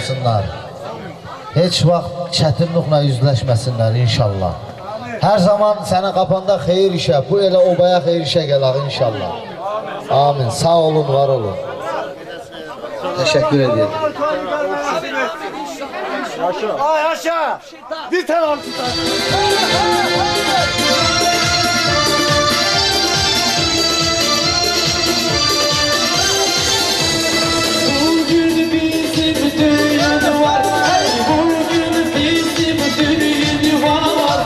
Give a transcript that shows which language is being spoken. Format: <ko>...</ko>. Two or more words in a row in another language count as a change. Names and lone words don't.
<az>olsunlar. Heç vaxt çətinliklə üzləşməsinlər inşallah. Hər zaman sənin qapanda xeyir işə, bu elə obaya xeyir işə gələr inşallah. Amin. Sağ olun, var olun.</az> <tr>Teşekkür ediyorum. Yaşa! Bir tane al tutar. Bugün bizim düğün var, hey bugün bizim düğün var.</tr>